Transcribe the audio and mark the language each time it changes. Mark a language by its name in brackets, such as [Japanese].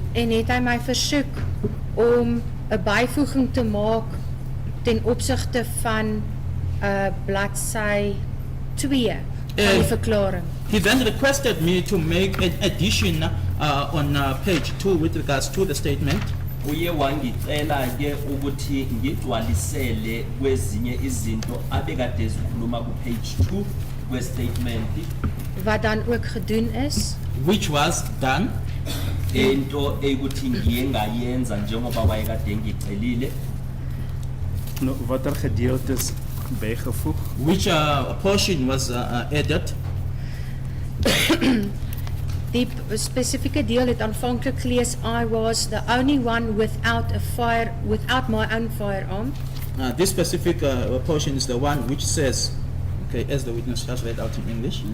[Afrikaans] En het hy my versoek om 'n byvoeging te maak ten opsigte van bladsy 2 van die verklaring. [English] He then requested me to make an addition on page 2 with regards to the statement. [Zulu] Uye wangicela ke ukuthi ngigcwalisele kwezinye izinto abekade zikhuluma ku page 2 kwestatement [Afrikaans] Wat dan ook gedoen is. [English] Which was done, [Zulu] into ekuthi ngiye ngayenza njengoba wayekade ngicelile. [Afrikaans] Nou, watter gedeeltes bygevoeg? [English] which a portion was added. [Afrikaans] Die spesifieke deel het aanvanklik gelees, [English] I was the only one without my own firearm. This specific portion is the one which says, okay, as the witness has read out in English.